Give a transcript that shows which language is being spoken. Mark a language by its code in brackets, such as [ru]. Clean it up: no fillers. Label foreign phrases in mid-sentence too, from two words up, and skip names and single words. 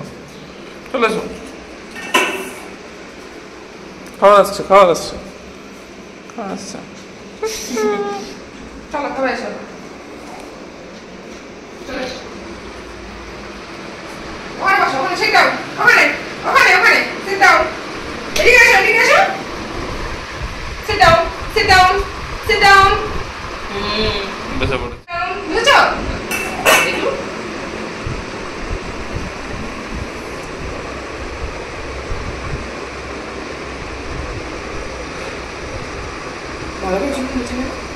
[bn] চলে এসো, খাওয়া আসছে, খাওয়া আসছে, খাওয়া আসছে। চলো খাবে, এসো। ওখানে বসো, ওখানে [en] sit down, [bn] ওখানে ওখানে ওখানে [en] sit down, [bn] এদিকে এসো, এদিকে এসো, [en] sit down, sit down, sit down। [bn] বসে পড়ে। বুঝেছো? একটু ভালো করে চুপ করে বসে।